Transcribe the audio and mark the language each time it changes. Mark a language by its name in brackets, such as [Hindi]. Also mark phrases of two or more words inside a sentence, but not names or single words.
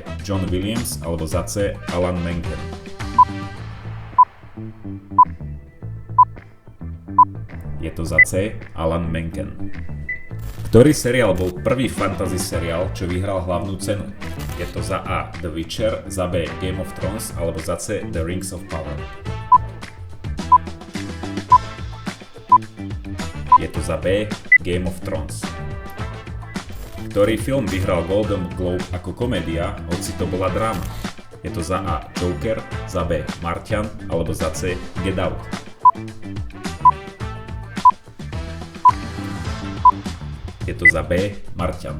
[Slovak] John Williams alebo za C. Alan Menken. Je to za C. Alan Menken. Ktorý seriál bol prvý fantasy seriál, čo vyhral hlavnú cenu? Je to za A. The Witcher, za B. Game of Thrones alebo za C. The Rings of Power. Je to za B. Game of Thrones. Ktorý film vyhral Golden Globe ako komédia, hoci to bola dráma? Je to za A. Joker, za B. Martian alebo za C. Get Out. Je to za B. Martian.